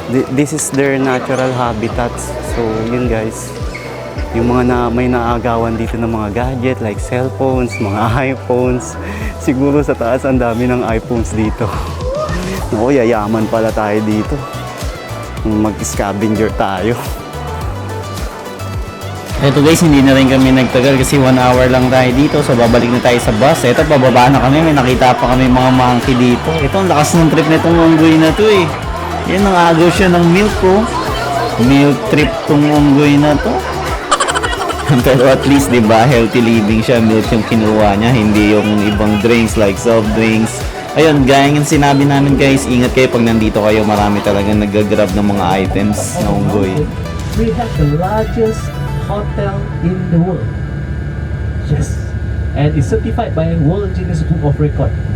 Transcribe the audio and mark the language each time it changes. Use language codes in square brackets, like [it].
[en] This is their natural habitats. [tl] So yun guys. Yung mga may naagawan dito ng mga gadget like cellphones, mga iPhones. Siguro sa taas ang dami ng iPhones dito. Naku, yayaman pala tayo dito. Mag-scavenger tayo. Ito guys, hindi na rin kami nagtagal kasi 1 hour lang tayo dito. So babalik na tayo sa bus. Ito, pababa na kami. May nakita pa kami mga monkey dito. Ito, ang lakas ng trip na itong unggoy na to eh. Yan, nangagaw siya ng milk oh. Milk trip tong unggoy na to. Pero at least, di ba, healthy living siya. Milk yung kinuha niya, hindi yung ibang drinks like soft drinks. Ayun, gaya ng sinabi namin guys, ingat kayo pag nandito kayo. Marami talagang nag-grab ng mga items na unggoy. [en] We have the largest hotel in the world. Yes. And it's certified by World Guinness Book of Record.